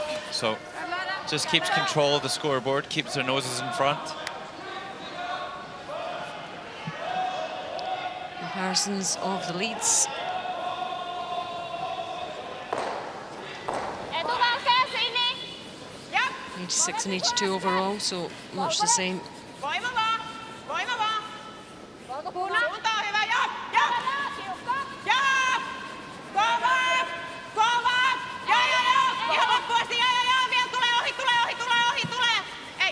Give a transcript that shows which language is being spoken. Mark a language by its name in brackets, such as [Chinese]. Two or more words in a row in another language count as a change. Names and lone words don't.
[English] So just keeps control of the scoreboard, keeps their noses in front. Comparisons of the leads. 86 and 82 overall, so much the same. [Finnish] Voima vaan! Voima vaan! Suunta on hyvä! Jop! Kova! Joo! Ihan loppuun asti! Joo! Vielä tulee! Ei!